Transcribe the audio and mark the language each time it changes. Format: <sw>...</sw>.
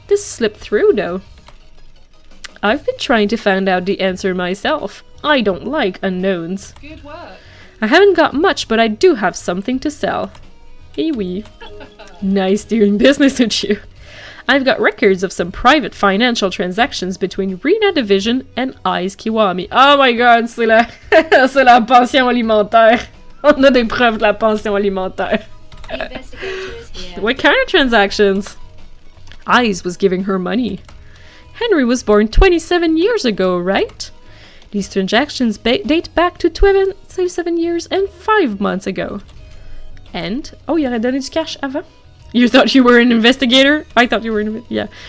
<en>This slipped through, though. I've been trying to find out the answer myself. I don't like unknowns. Good work. I haven't got much, but I do have something to sell.</en> <fr>Eh oui.</fr> <en>Nice doing business with you. I've got records of some private financial transactions between Rena Division and Eyes Kiwami. Oh my god,</en> <fr>c'est la pension alimentaire. On a des preuves de la pension alimentaire.</fr> <en>The investigator is here. What kind of transactions? Eyes was giving her money. Henry was born 27 years ago, right? These transactions date back to 27 years and 5 months ago. And, oh,</en> <fr>il aurait donné du cash avant?</fr> <en>You thought you were an investigator? I thought you were yeah.</en>